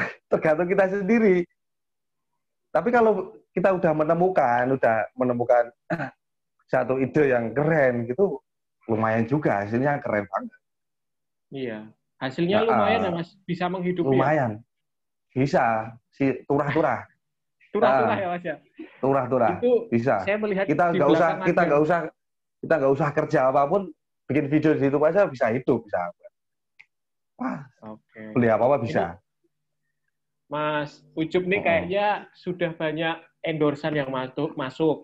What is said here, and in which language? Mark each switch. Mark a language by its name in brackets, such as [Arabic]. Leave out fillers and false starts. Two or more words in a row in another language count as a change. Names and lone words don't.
[Indonesian] Tergantung kita sendiri. Tapi kalau kita udah menemukan satu ide yang keren gitu, lumayan juga, hasilnya keren banget. Iya. Hasilnya lumayan ya, Mas, bisa menghidupi. Lumayan. Bisa si turah-turah. Turah-turah ya, Mas ya. Turah-turah. Itu bisa. Saya melihat kita nggak usah kerja apapun, bikin video di YouTube aja bisa hidup, bisa. Beli apa-apa bisa. Mas Ucup nih kayaknya sudah banyak endorsan yang masuk.